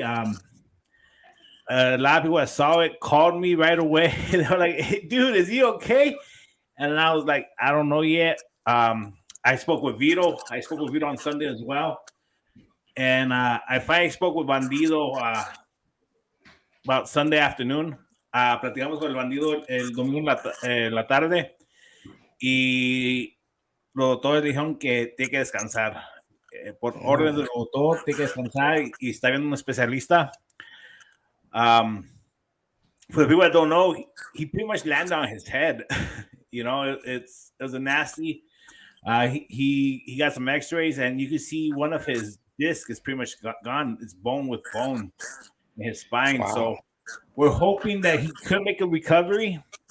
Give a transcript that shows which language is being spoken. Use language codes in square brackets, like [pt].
[en] A lot of people that saw it called me right away. They were like, hey, dude, is he okay? And I was like, I don't know yet. I spoke with Vito. I spoke with Vito on Sunday as well. And I finally spoke with Bandido about Sunday afternoon. [es] Platicamos con el Bandido el domingo en la tarde. Y los doctores dijeron que tiene que descansar. Por orden del doctor, tiene que descansar y está viendo un especialista. [en] For the people that don't know, he pretty much landed on his head. You know, it was a nasty. He got some X-rays, and you can see one of his discs is pretty much gone. It's bone with bone in his spine. Wow. So we're hoping that he could make a recovery.